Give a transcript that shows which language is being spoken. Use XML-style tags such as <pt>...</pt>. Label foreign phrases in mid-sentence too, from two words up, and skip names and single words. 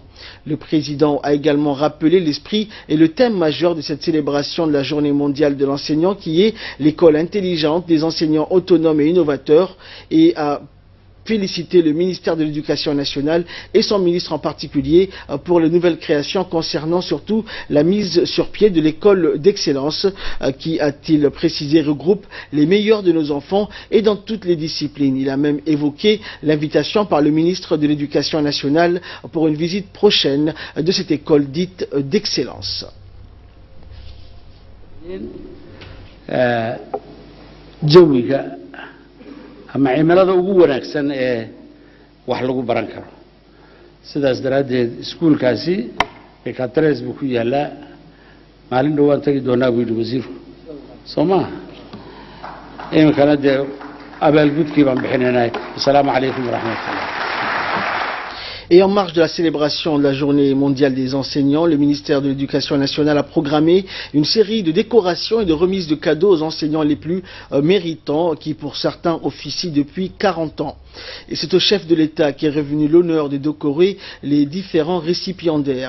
<fr>Le président a également rappelé l'esprit et le thème majeur de cette célébration de la Journée mondiale de l'enseignant qui est l'école intelligente des enseignants autonomes et innovateurs, et a féliciter le ministère de l'Éducation nationale et son ministre en particulier pour les nouvelles créations concernant surtout la mise sur pied de l'école d'excellence qui, a-t-il précisé, regroupe les meilleurs de nos enfants et dans toutes les disciplines. Il a même évoqué l'invitation par le ministre de l'Éducation nationale pour une visite prochaine de cette école dite d'excellence.</fr> <so>ama cimilada ugu wanaagsan ee wax lagu baran karo sidaas daraadeed iskuulkaasi Ekateres buu ku yaalaa maalin dhawaan tagi doonaa buu yidhi wasiirku Soomaa imkana dee abaalgudkii baan bixinaynaa.</so> <ar>السلام عليكم ورحمة الله.</ar> <fr>Et en marge de la célébration de la Journée mondiale des enseignants, le ministère de l'Éducation nationale a programmé une série de décorations et de remises de cadeaux aux enseignants les plus méritants, qui pour certains officient depuis 40 ans. Et c'est au chef de l'État qui est revenu l'honneur de décorer les différents récipiendaires.</fr>